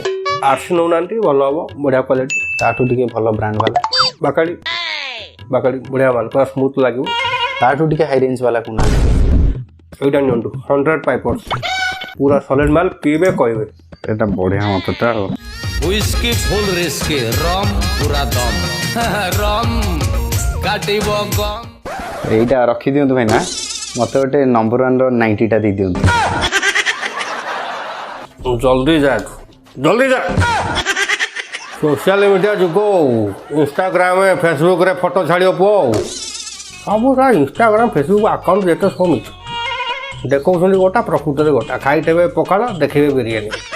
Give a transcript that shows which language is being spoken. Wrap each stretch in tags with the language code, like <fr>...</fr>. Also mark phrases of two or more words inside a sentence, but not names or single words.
<or>ଆର୍ସି ନେଉନାହାନ୍ତି ଭଲ ହବ ବଢ଼ିଆ କ୍ୱାଲିଟି। ତାଠୁ ଟିକେ ଭଲ ବ୍ରାଣ୍ଡ ବାଲା ବାକାଡ଼ି ବାକାଡ଼ି ବଢ଼ିଆ ମାଲ ପୁରା ସ୍ମୁଥ୍ ଲାଗିବ। ତାଠୁ ଟିକେ</or> <en>high range</en> <or>ବାଲା କୁହନାହାନ୍ତି। ଏଇଟା ନିଅନ୍ତୁ 100 ପାଇପର୍ସ ପୁରା ସଲିଡ୍ ମାଲ ପିଇବେ କହିବେ। ଏଟା ବଢିଆ ମତଟା ଆଉ</or> <en>whisky full risky rum</en> <or>ପୁରା ଦମ ରମ କାଟିବ ଗମ। ଏଇଟା ରଖିଦିଅନ୍ତୁ ଭାଇ ନା ମତେ ଗୋଟେ ନମ୍ବର 1ର 90ଟା ଦେଇଦିଅନ୍ତୁ। ଜଲ୍ଦି ଯା ଜଲ୍ଦି ଯା।</or> <en>social media</en> <or>ଯୁଗ ଇନଷ୍ଟାଗ୍ରାମ ଫେସବୁକ୍ରେ ଫଟୋ ଛାଡ଼ିବ ପୁଅ ସବୁ ସାର୍ ଇନଷ୍ଟାଗ୍ରାମ ଫେସବୁକ୍ ଆକାଉଣ୍ଟ ଯେତେ ସବୁ ମିଛ ଦେଖାଉଛନ୍ତି ଗୋଟା ପ୍ରକୃତରେ ଗୋଟା ଖାଇଦେବେ ପଖାଳ ଦେଖିବେ ବିରିୟାନୀ।</or>